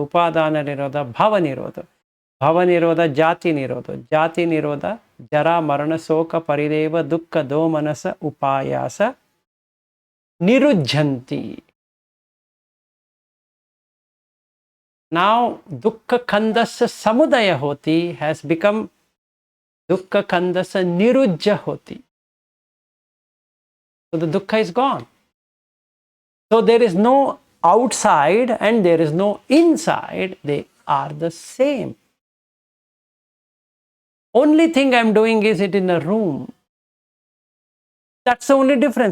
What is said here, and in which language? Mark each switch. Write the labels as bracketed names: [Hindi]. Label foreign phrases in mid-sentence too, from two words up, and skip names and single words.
[Pali] Upadana nirodha, bhava nirodho. Bhava nirodha, jati nirodho. Jati nirodha, jara marana soka parideva dukkha domanasa upayasa nirujjanti. Now dukkha khandasya samudaya hoti [English] has become [Pali] dukkha khandasya nirujja hoti. [English] So the dukkha is gone. So there is no outside and there is no inside. They are the same. Only thing I'm doing is it in a room. That's the only difference.